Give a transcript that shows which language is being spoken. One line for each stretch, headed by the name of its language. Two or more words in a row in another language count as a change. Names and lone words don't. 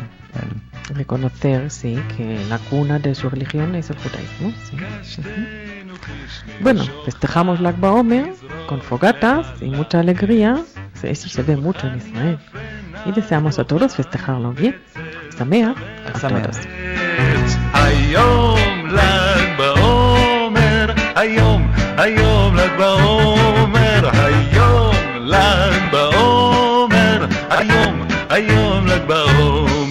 Spanish: Reconocer, sí, que la cuna de su religión es el judaísmo. Sí. Bueno, festejamos Lag BaOmer con fogatas y mucha alegría. Eso se ve mucho en Israel. Y deseamos a todos festejarlo bien. Sameach a todos.
Hebrew: היום ל״ג בעומר, היום ל״ג בעומר, היום ל״ג בעומר, היום ל״ג בעומר.